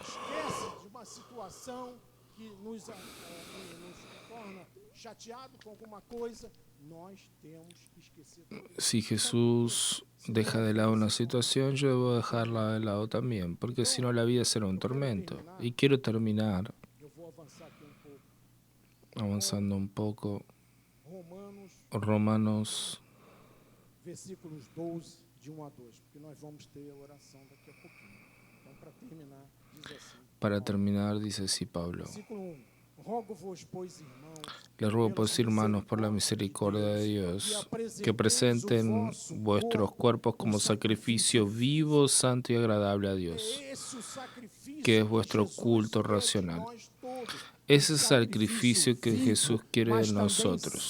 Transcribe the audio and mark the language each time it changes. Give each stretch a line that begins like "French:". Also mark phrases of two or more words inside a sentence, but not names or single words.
Spanish: Si Jesús deja de lado una situación, yo debo dejarla de lado también, porque si no la vida será un tormento. Y quiero terminar avanzando un poco. Romanos
Portuguese: versículos 12, de 1 a 2, porque nós vamos ter a oração daqui a pouquinho. Então, para terminar, diz assim.
Spanish: Para terminar, dice así Pablo. Versículo 1.
Portuguese: Rogo-vos, pois, irmãos,
Spanish: Les ruego, pues, hermanos, por la misericordia de Dios, que presenten vuestros cuerpos como sacrificio vivo, santo y agradable a Dios, que es vuestro culto racional. Ese sacrificio que Jesús quiere de nosotros.